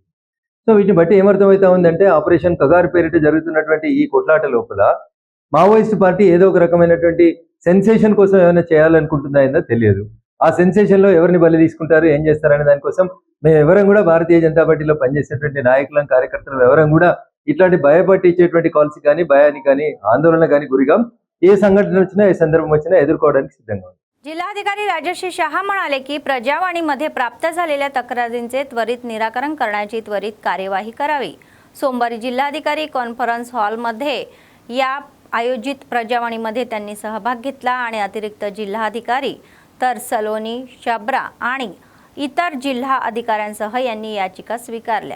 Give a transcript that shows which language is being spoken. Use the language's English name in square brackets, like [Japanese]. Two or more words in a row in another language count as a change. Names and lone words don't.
[Telugu] సో వీటిని బట్టి ఏమర్థమవుతా ఉందంటే ఆపరేషన్ కగారు పేరిట జరుగుతున్నటువంటి ఈ కొట్లాట లోపల మావోయిస్ట్ పార్టీ ఏదో ఒక రకమైనటువంటి సెన్సేషన్ కోసం ఏమైనా చేయాలనుకుంటుందా తెలియదు। ఆ సెన్సేషన్ లో ఎవరిని బలి తీసుకుంటారు, ఏం చేస్తారనే దానికోసం మేము ఎవరం కూడా భారతీయ జనతా పార్టీలో పనిచేసేటువంటి నాయకులం, కార్యకర్తలు ఎవరం కూడా ఇట్లాంటి భయపట్టించేటువంటి కాల్స్ కానీ, భయానికి కానీ, ఆందోళన కానీ గురిగాం। ఏ సంఘటన వచ్చినా, ఏ సందర్భం వచ్చినా ఎదుర్కోవడానికి సిద్ధంగా ఉంది। [Marathi] जिल्हाधिकारी राजश्री शहा म्हणाले की प्रजावाणीमध्ये प्राप्त झालेल्या तक्रारींचे त्वरित निराकरण करण्याची त्वरित कार्यवाही करावी। सोमवारी जिल्हाधिकारी [English] conference hall-madhye [Marathi] या आयोजित प्रजावाणीमध्ये त्यांनी सहभाग घेतला आणि अतिरिक्त जिल्हाधिकारी तर सलोनी, शब्रा आणि इतर जिल्हा अधिकाऱ्यांसह यांनी याचिका स्वीकारल्या।